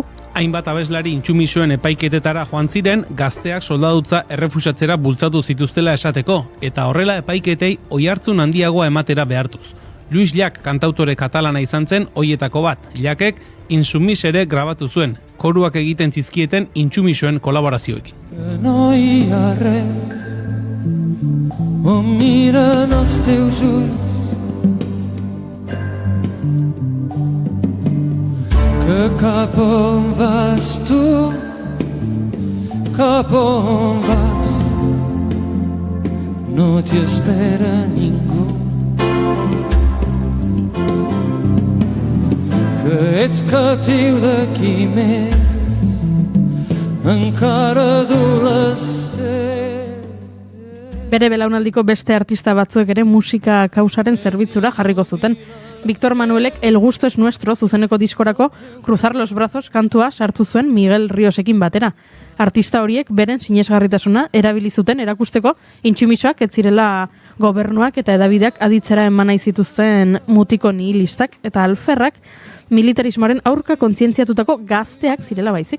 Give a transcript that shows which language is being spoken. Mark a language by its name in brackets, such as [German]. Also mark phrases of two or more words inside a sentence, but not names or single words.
[Basque] Hainbat abeslari intsumisoen epaiketetara joan ziren gazteak soldadutza errefusatzera bultzatu zituztela esateko, eta horrela epaiketei oihartzun handiagoa ematera behartuz. Luis Llach kantautore katalana izan zen hoietako bat. Llachek Insumis ere grabatu zuen, koruak egiten zizkieten intsumisoen kolaborazioekin. [Catalan] Oh, miren els teus ulls que cap on vas tu, cap on vas, no t'hi espera ningú, que ets captiu de qui més encara adolescent. [Basque] Bere belaunaldiko beste artista batzuek ere musika kausaren zerbitzura jarriko zuten. Victor Manuelek El gusto es nuestro zuzeneko diskorako Cruzar los brazos kantua sartu zuen Miguel Riosekin batera. Artista horiek beren sinesgarritasuna erabili zuten erakusteko intsumisoak ez zirela Gobernuak eta edabideak aditzera eman nahi zituzten mutiko nihilistak eta alferrak militarismoaren aurka kontzientziatutako gazteak zirela baizik.